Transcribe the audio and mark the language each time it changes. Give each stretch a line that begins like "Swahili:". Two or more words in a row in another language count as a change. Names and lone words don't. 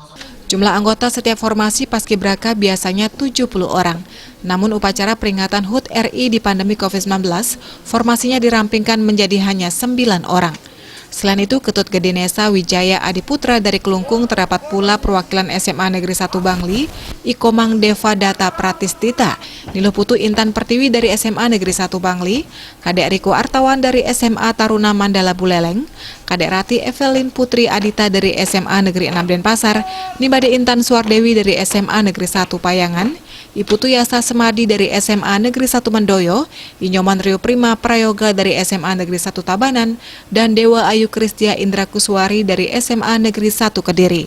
Indonesian: Jumlah anggota setiap formasi Paskibraka biasanya 70 orang. Namun upacara peringatan HUT RI di pandemi COVID-19, formasinya dirampingkan menjadi hanya 9 orang. Selain itu, Ketut Gede Nesa Wijaya Adiputra dari Kelungkung terdapat pula perwakilan SMA Negeri 1 Bangli, Ikomang Deva Data Pratistita, Niluh Putu Intan Pertiwi dari SMA Negeri 1 Bangli, Kadek Riko Artawan dari SMA Taruna Mandala Buleleng, Kadek Rati Evelyn Putri Adita dari SMA Negeri 6 Denpasar, Nibade Intan Suardewi dari SMA Negeri 1 Payangan, Iputu Yasa Semadi dari SMA Negeri 1 Mendoyo, Inyoman Rio Prima Prayoga dari SMA Negeri 1 Tabanan, dan Dewa Ayu Kristia Indra Kuswari dari SMA Negeri 1 Kediri.